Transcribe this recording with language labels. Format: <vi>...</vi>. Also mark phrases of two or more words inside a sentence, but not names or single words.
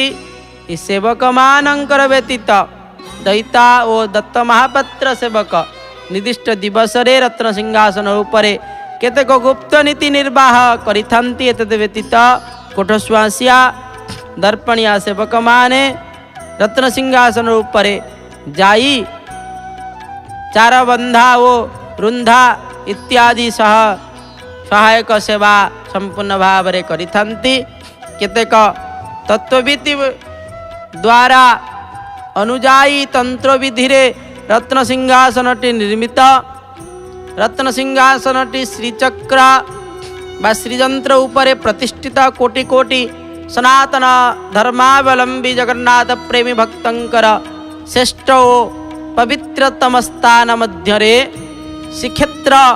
<or>ଏ ସେବକ ମାନଙ୍କର ବ୍ୟତୀତ ଦଇତା ଓ ଦତ୍ତ ମହାପାତ୍ର ସେବକ ନିର୍ଦ୍ଦିଷ୍ଟ ଦିବସ ରେ ରତ୍ନ ସିଂହାସନ ଉପରେ କେତେକ ଗୁପ୍ତ ନୀତି ନିର୍ବାହ କରିଥାନ୍ତି। ଏତଦ ବ୍ୟତୀତ କୋଠସୁଆଁସିଆ ଦର୍ପଣିଆ ସେବକ ମାନେ ରତ୍ନ ସିଂହାସନ ଉପରେ ଯାଇ ଚାର ବନ୍ଧା ଓ ରୁନ୍ଧା ଇତ୍ୟାଦି ସହ ସହାୟକ ସେବା ସମ୍ପୂର୍ଣ୍ଣ ଭାବରେ କରିଥାନ୍ତି। କେତେକ ତତ୍ତ୍ୱବିଧି ଦ୍ୱାରା ଅନୁଯାୟୀ ତନ୍ତ୍ର ବିଧି ରେ ରତ୍ନ ସିଂହାସନଟି ନିର୍ମିତ। ରତ୍ନ ସିଂହାସନଟି ଶ୍ରୀଚକ୍ର ବା ଶ୍ରୀଯନ୍ତ୍ର ଉପରେ ପ୍ରତିଷ୍ଠିତ କୋଟି କୋଟି ସନାତନ ଧର୍ମାବଲମ୍ବୀ ଜଗନ୍ନାଥ ପ୍ରେମୀ ଭକ୍ତଙ୍କର ଶ୍ରେଷ୍ଠ ପବିତ୍ରତମ ସ୍ଥାନ ମଧ୍ୟରେ ଶ୍ରୀକ୍ଷେତ୍ର</or>